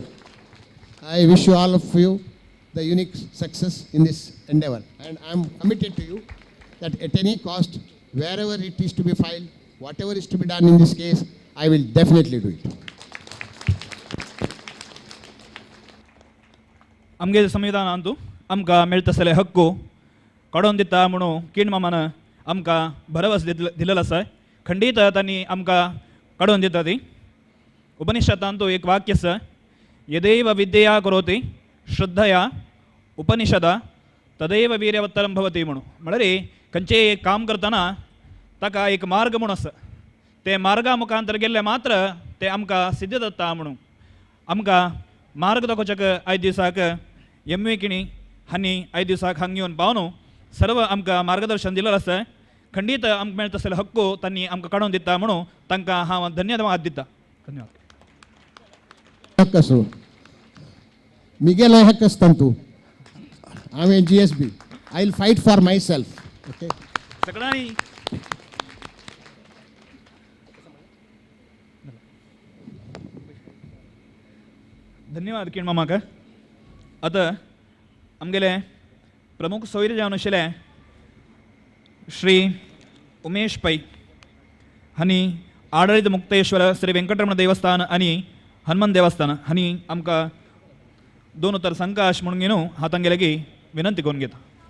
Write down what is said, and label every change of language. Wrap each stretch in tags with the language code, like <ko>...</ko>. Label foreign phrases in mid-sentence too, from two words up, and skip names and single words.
<en>I wish you all of you the unique success in this endeavor and I am committed to you that at any cost wherever it is to be filed whatever is to be done in this case I will definitely do it.</en> <kok>आमगे संविधानांत आमकां मेळटा तसले हक्कू काडून दिता म्हणून किण मामान आमकां भरवस दिलेलो आसा खंडीत तांणी आमकां काडून दिता ती उपनिषदांत एक वाक्य आसा</kok> <sa>यदैव विद्यया करोति श्रद्धया उपनिषदा तदैव वीर्यवत्तरं भवति</sa> <kok>म्हणून म्हळ्यार खंयचें काम करतना ताका एक मार्ग म्हणून आसा ते मार्गा मुखांतर गेल्ले मात्र ते आमकां सिद्ध जाता म्हणून आमकां मार्ग दाखोवच्याक आयज दिसाक MV किणी हांणी आयज दिसाक हांगा येवन पावन सर्व आमकां मार्गदर्शन दिलेलें आसा खंडीत आमकां मेळटा तसले हक्कू तांणी आमकां काडून दिता म्हणून तांकां हांव धन्यवाद दिता धन्यवाद हक्क आसूं मिगेलो हक्क आसता तूं हांवें GSB</kok> <en>I will fight for myself okay</en> <kok>सगळ्यांनी धन्यवाद किण मामाक आतां आमगेले प्रमुख सोयरे जावन आशिल्ले श्री उमेश पै हांणी आडळीत मुक्तेश्वर श्री वेंकटरमण देवस्थान आनी हनुमान देवस्थान हानी आमकां दोन उतर सांगता अशें म्हणून घेवन हातान गेले की विनंती करून घेता.</kok>